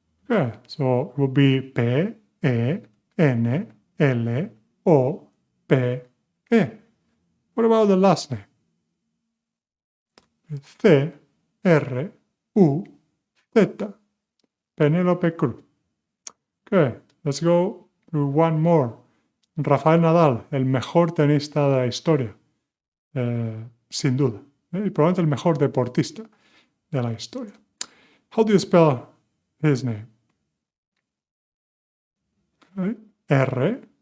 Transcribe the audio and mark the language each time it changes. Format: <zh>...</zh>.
<en>Okay, so it will be P-E-N-L-O-P-E. What about the last name? C-R-U-Z. Penélope Cruz. Okay, let's go through one more.</en> <es>Rafael Nadal, el mejor tenista de la historia. Sin duda. Y probablemente el mejor deportista de la historia.</es> <en>How do you spell his name? Okay.</en>